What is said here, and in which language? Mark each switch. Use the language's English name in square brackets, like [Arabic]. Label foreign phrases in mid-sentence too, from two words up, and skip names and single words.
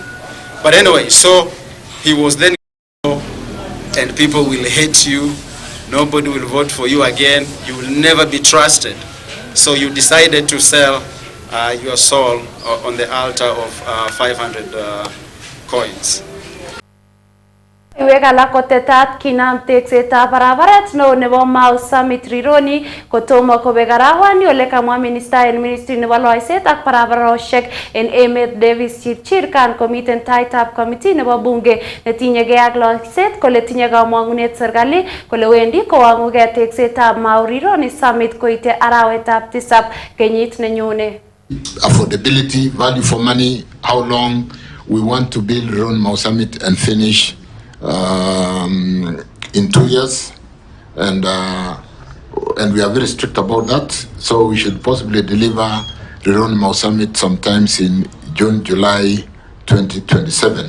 [English] But anyway, so he was then, and people will hate you. Nobody will vote for you again. You will never be trusted. So you decided to sell your soul on the altar of 500 coins. [Kalenjin] Iweka la kotetat kinam teksetab barabaret no nebo Mau Summit Rironi kotomo kobek arawani ole kamwa minister en ministry nebo loiset ak barabaroshek en Emet Davis Chirchir kan komiten taitab committee nebo bunge netinyegei ak loiset kole tinye kamang'unet serikali kole wendi kowang'ugei teksetab Mau Rironi Summit koite arawetab 7 kenyit nenyone. [English] Affordability, value for money, how long we want to build Rironi Mau Summit and finish in 2 years, and we are very strict about that. So we should possibly deliver Rironi Mau Summit sometimes in June, July 2027.